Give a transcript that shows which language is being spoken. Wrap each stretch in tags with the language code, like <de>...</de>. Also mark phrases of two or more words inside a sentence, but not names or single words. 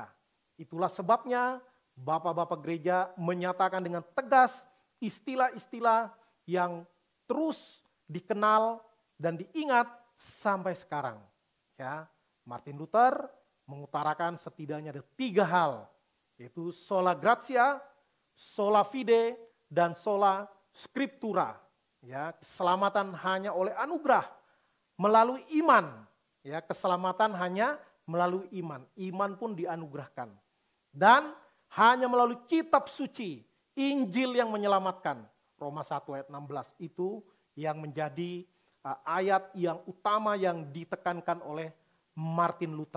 <id>Itulah sebabnya bapak-bapak gereja menyatakan dengan tegas istilah-istilah yang terus dikenal dan diingat sampai sekarang. Ya, Martin Luther mengutarakan setidaknya ada 3 hal, yaitu</id> <la>sola gratia, sola fide,</la> <id>dan</id> <la>sola scriptura.</la> <id>Ya, keselamatan hanya oleh anugerah melalui iman. Ya, keselamatan hanya melalui iman. Iman pun dianugerahkan. Dan hanya melalui kitab suci, Injil yang menyelamatkan. Roma 1 ayat 16 itu yang menjadi ayat yang utama yang ditekankan oleh Martin Luther.</id>